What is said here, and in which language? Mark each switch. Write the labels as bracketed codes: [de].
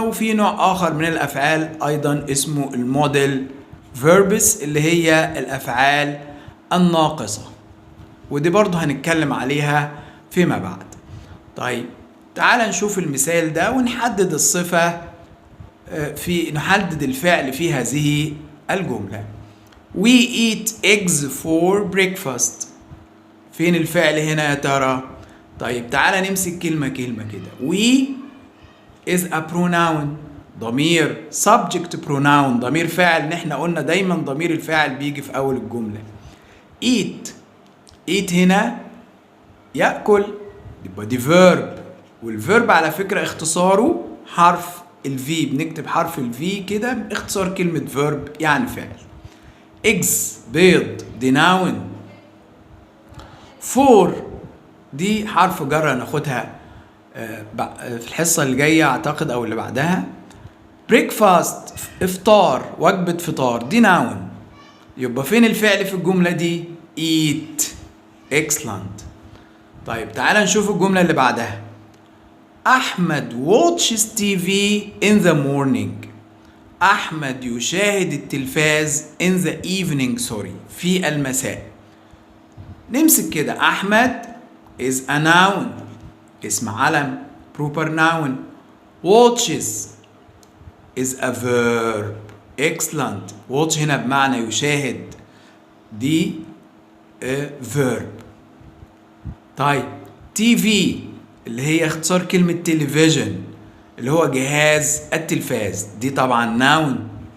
[ar] وفي نوع آخر من الأفعال أيضا اسمه الموديل فيربس اللي هي الأفعال الناقصة، ودي برضو هنتكلم عليها فيما بعد. طيب تعال نشوف المثال ده ونحدد الصفة، نحدد الفعل في هذه الجملة. [en] We eat eggs for breakfast. [ar] فين الفعل هنا يا ترى؟ طيب تعال نمسك كلمة كلمة كده. [en] We is a pronoun، ضمير subject pronoun، [ar] ضمير فاعل. نحن قلنا دايما ضمير الفاعل بيجي في أول الجملة. eat هنا يأكل، يبقى دي verb، والverb على فكرة اختصاره حرف الفي، بنكتب حرف الفي كده اختصار كلمة verb يعني فعل. eggs بيض، دي noun. for دي حرف جر هناخدها في الحصة اللي جاية أعتقد أو اللي بعدها. breakfast إفطار، وجبة فطار، دي noun. يبقى فين الفعل في الجملة دي؟ eat. [en] excellent. [ar] طيب تعال نشوف الجملة اللي بعدها. [en] Ahmed watches TV in the morning. [ar] أحمد يشاهد التلفاز [en] in the evening [ar] في المساء. نمسك كده. [en] Ahmed is a noun، [ar] اسم علم [en] proper noun. watches is a verb. excellent. [ar] watch هنا بمعنى يشاهد، دي verb. طيب TV اللي هي اختصار كلمة تلفزيون اللي هو جهاز التلفاز، دي طبعا noun.